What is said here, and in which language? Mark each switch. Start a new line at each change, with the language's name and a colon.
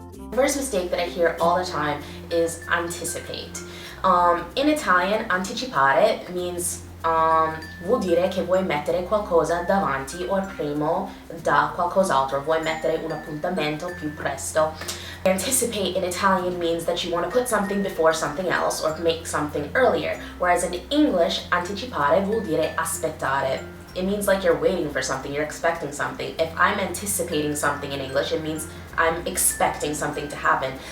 English: The first mistake that I hear all the time is anticipate. In Italian, anticipare means
Italian: vuol dire che vuoi mettere qualcosa davanti o prima da qualcos'altro, vuoi mettere un appuntamento più presto.
English: Anticipate in Italian means that you want to put something before something else or make something earlier, whereas in English,
Italian: anticipare vuol dire aspettare.
English: It means like you're waiting for something, you're expecting something. If I'm anticipating something in English, it means I'm expecting something to happen.